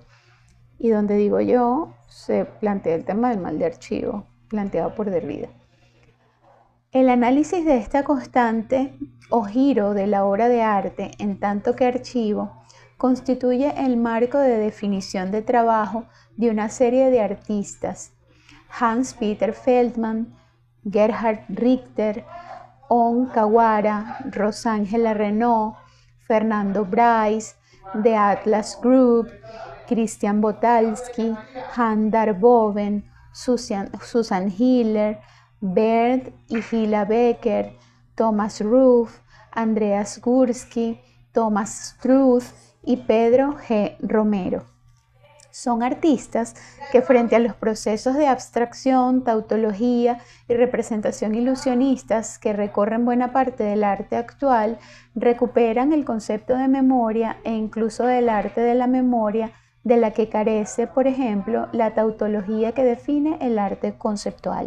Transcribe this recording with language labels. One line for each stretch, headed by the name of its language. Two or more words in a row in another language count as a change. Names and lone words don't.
Spanish: Y donde digo yo, se plantea el tema del mal de archivo, planteado por Derrida. El análisis de esta constante o giro de la obra de arte en tanto que archivo constituye el marco de definición de trabajo de una serie de artistas: Hans-Peter Feldman, Gerhard Richter, On Kawara, Rosángela Renaud, Fernando Bryce, The Atlas Group, Christian Botalski, Han Darboven, Susan Hiller, Bert y Hila Becker, Thomas Ruff, Andreas Gursky, Thomas Struth y Pedro G. Romero. Son artistas que frente a los procesos de abstracción, tautología y representación ilusionistas que recorren buena parte del arte actual, recuperan el concepto de memoria e incluso del arte de la memoria, de la que carece, por ejemplo, la tautología que define el arte conceptual.